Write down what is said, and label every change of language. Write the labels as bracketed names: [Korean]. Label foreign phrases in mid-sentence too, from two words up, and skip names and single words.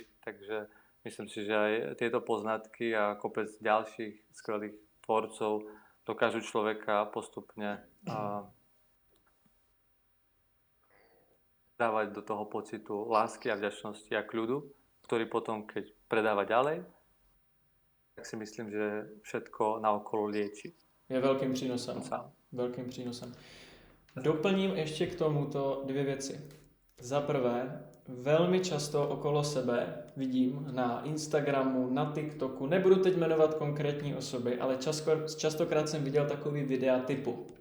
[Slovak] Takže myslím si, že aj tieto poznatky a kopec ďalších skvelých tvorcov dokážu človeka postupne dávať do toho pocitu lásky a vďačnosti a kľudu, ktorý potom, keď predáva ďalej, tak si myslím, že všetko naokolo lieči. [Czech] Je velkým přínosem. Velkým přínosem. Doplním ještě k tomuto dvě věci. Za prvé, velmi často okolo sebe vidím na Instagramu, na TikToku, nebudu teď jmenovat konkrétní osoby, ale častokrát jsem viděl takový videa typu.